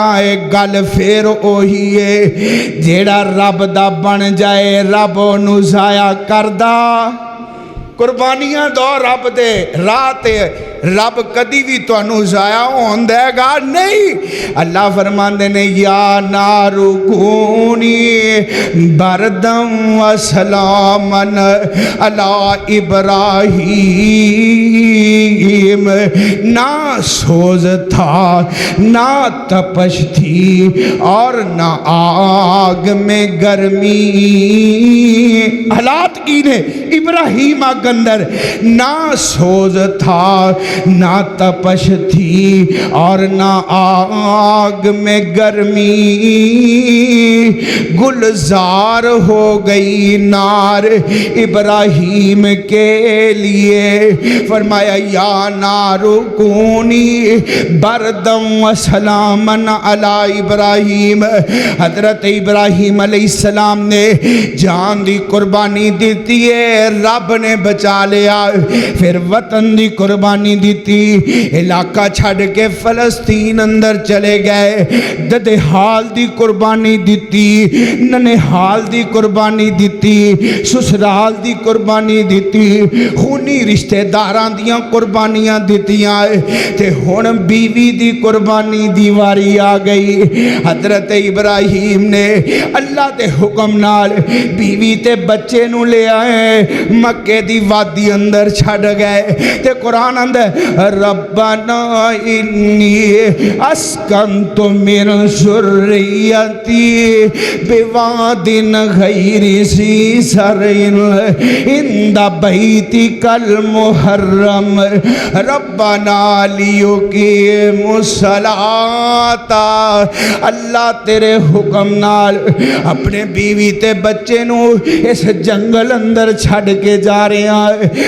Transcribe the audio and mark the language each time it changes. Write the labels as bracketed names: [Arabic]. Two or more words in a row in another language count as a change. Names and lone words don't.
[Punjabi] اک گل فیر اوہی ہے، جیہڑا رب دا بن جائے رب اونوں ضائع کردا. قربانیاں دو رب دے راہ تے، رب کدی بھی تہانوں ضائع ہون دیگا نہیں. اللہ فرماندے نے [Arabic] يا نارُ كوني بردًا و سلامًا على إبراهيم. [Urdu] نہ سوز تھا نہ تپش تھی اور نہ آگ میں گرمی. [Punjabi] حالات کی نے ابراہیم آگ اندر [Urdu] نہ سوز تھا نہ تپش تھی اور نہ آگ میں گرمی. گلزار ہو گئی نار ابراہیم کے لیے. [Arabic] فرمایا يا نارُ كوني بردًا و سلامًا على إبراهيم. [Punjabi] حضرت ابراہیم علیہ السلام نے جان دی قربانی دی ہے، رب نے بچا لیا. فیر وطن دی قربانی دی، علاقہ چھڈ کے فلسطین اندر چلے گئے. ددھیال دی قربانی دی، ننھیال دی قربانی دی، سسرال دی قربانی دی، خونی رشتہداراں دیاں قربانیاں دتیاں تے ہن بیوی دی قربانی دی واری آ گئی. حضرت ابراہیم نے اللہ دے حکم نال بیوی تے بچے نوں لے آئے، مکے دی وادی اندر چھڈ گئے تے قرآن اندر [Arabic] ربنا إني أسكنت من ذريتي بواد غير ذي زرع عند بيتك المحرم ربنا ليقيموا الصلاة. [Punjabi] اللہ تیرے حکم نال اپنے بیوی تے بچے نوں اس جنگل اندر چھڈ کے جا رہا ہے.